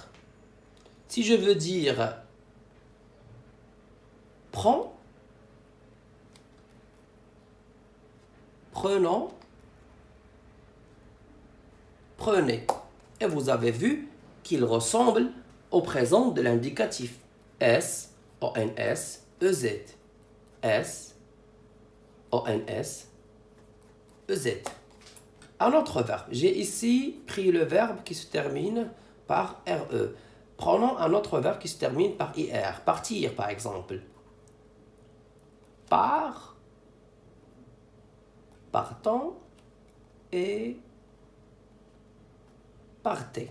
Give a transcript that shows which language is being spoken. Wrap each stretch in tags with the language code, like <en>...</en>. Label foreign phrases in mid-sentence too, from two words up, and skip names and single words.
<fr>Si je veux dire prends, prenons, prenez. Et vous avez vu qu'il ressemble au présent de l'indicatif. S, O-N-S, E-Z. S, O-N-S, E-Z. Un autre verbe. J'ai ici pris le verbe qui se termine par R-E. Prenons un autre verbe qui se termine par I-R. Partir, par exemple. Part, partant et partez.</fr>